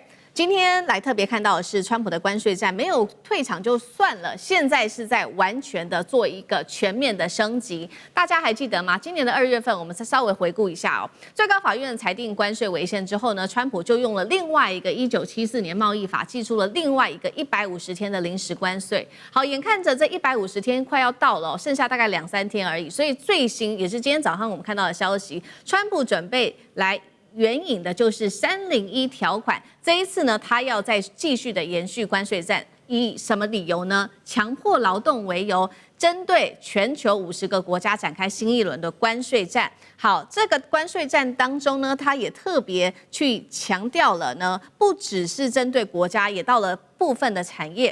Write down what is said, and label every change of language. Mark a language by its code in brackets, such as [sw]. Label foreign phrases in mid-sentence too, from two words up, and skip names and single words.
[zh] 今天來特別看到的是，川普的關稅戰沒有退場就算了，現在是在完全的做一個全面的升級。大家還記得嗎？今年的2月份，我们再稍微回顧一下哦。最高法院裁定關稅違憲之後呢，川普就用了另外一個1974年貿易法，祭出了另外一個150天的臨時關稅。好，眼看着這150天快要到了，剩下大概2-3天而已。所以最新也是今天早上我們看到的消息，川普準備來援引的就是301條款，這一次呢，他要再繼續的延續關稅戰，以什麼理由呢？強迫勞動為由，針對全球50個國家展開新一輪的關稅戰。好，這個關稅戰當中呢，他也特別去強調了呢，不只是針對國家，也到了部分的產業。